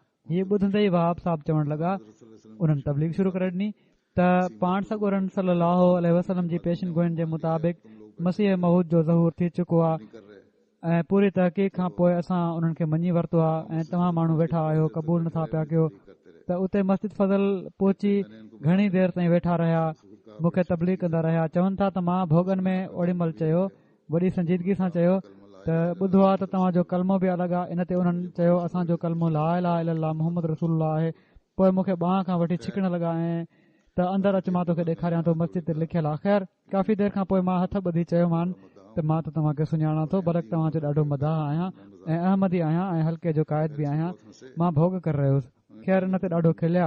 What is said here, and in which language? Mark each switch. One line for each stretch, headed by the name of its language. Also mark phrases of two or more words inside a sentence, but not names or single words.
Sindhi: हीअ ॿुधंदे ई वहाब साहिब चवण लॻा, उन्हनि तबलीग शुरू करे ॾिनी त पाण सॻोरन
Arabic: صلى الله عليه وسلم
Sindhi: जी पेशन गोइन जे मुताबिक़ मसीह मऊद जो ज़हूर थी चुको आहे ऐं पूरी तहक़ीक़ खां पोइ असां उन्हनि खे मञी वरितो आहे ऐं तव्हां माण्हू वेठा आहियो क़बूल नथा पिया कयो। त उते मस्जिद फज़ल पहुची घणी देर ताईं वेठा रहिया, मूंखे तबलीग कंदा रहिया। चवनि था त मां भोगन में ओड़ी महिल चयो, वॾी संजीदगी सां चयो त ॿुधो आहे त तव्हांजो कलमो बि अलॻि आहे। इन ते उन्हनि चयो असांजो कलमो
Arabic: لا إله إلا الله محمد رسول الله
Sindhi: आहे। पोइ मूंखे ॿांह खां वठी छिकण लॻा ऐं त अंदरि अच, मां तोखे ॾेखारियां थो मस्जिद ते लिखियलु आहे। ख़ैर काफ़ी देर खां पोइ मां हथ ॿधी चयोमानि त मां त तव्हांखे सुञाणा थो, बल्कि तव्हांजो ॾाढो मदाह आहियां ऐं अहमदी आहियां ऐं हल्के जो क़ाइद बि आहियां। मां भोग करे रहियुसि। ख़ैर इन ते ॾाढो खिलिया।